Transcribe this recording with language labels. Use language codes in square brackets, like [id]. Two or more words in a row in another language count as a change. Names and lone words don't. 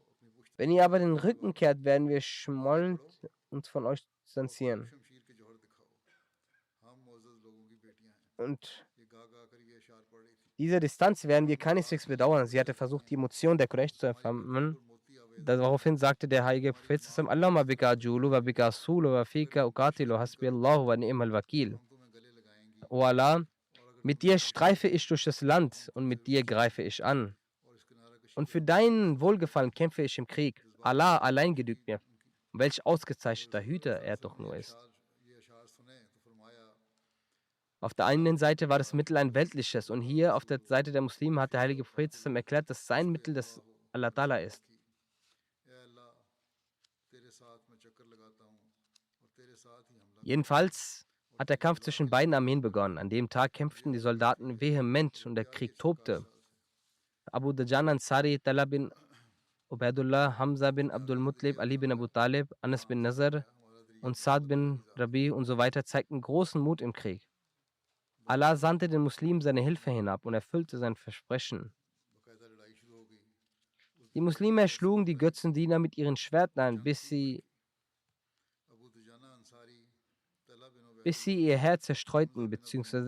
[de] Wenn ihr aber den Rücken kehrt, werden wir schmollend uns von euch distanzieren. Und diese Distanz werden wir keineswegs bedauern. Sie hatte versucht, die Emotion der Quraysh zu empfangen. Daraufhin sagte der heilige Prophet: [ar] اللهم بك أجول وبك أصول وفيك أقاتل حسبي الله ونعم الوكيل. [de] O Allah, mit dir streife ich durch das Land und mit dir greife ich an. Und für dein Wohlgefallen kämpfe ich im Krieg. Allah allein genügt mir. Welch ausgezeichneter Hüter er doch nur ist. Auf der einen Seite war das Mittel ein weltliches und hier auf der Seite der Muslime hat der heilige Prophet erklärt, dass sein Mittel das Allah Ta'ala ist. Jedenfalls hat der Kampf zwischen beiden Armeen begonnen. An dem Tag kämpften die Soldaten vehement und der Krieg tobte. Abu Dajan Ansari, Talha bin Ubaidullah, Hamza bin Abdul Muttalib, Ali bin Abu Talib, Anas bin Nazar und Saad bin Rabi und so weiter zeigten großen Mut im Krieg. Allah sandte den Muslimen seine Hilfe hinab und erfüllte sein Versprechen. Die Muslime erschlugen die Götzendiener mit ihren Schwertern, bis sie ihr Herz zerstreuten bzw.